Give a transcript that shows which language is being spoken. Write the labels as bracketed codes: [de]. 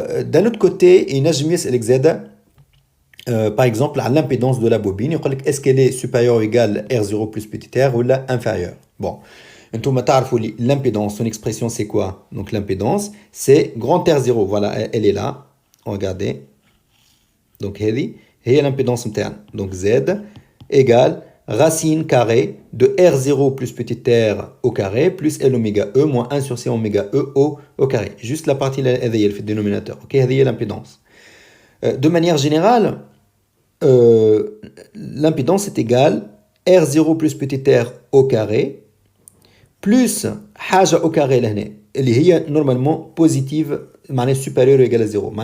[fr] D'un autre côté [ar] ينجم يسالك زاده [fr] par exemple على l'impédance de la bobine [ar] يقول لك [fr] est-ce qu'elle est supérieure ou égale R0 plus petit r ولا inférieure. Bon, [ar] انتم تعرفوا لي [fr] l'impédance, son expression c'est quoi? Donc l'impédance c'est grand R0, voilà elle est là, regardez. [ar] Donc هذه هي l'impédance نتاعنا. [fr] Donc Z égale racine carrée de R0 plus petit r au carré plus L oméga E moins 1 sur C oméga E au carré. Juste la partie là, elle fait le dénominateur. Ok, elle est l'impédance. De manière générale, l'impédance est égale R0 plus petit r au carré plus حاجة au carré [ar] لهنا اللي هي [fr] normalement positive معناها supérieure ou égale à 0.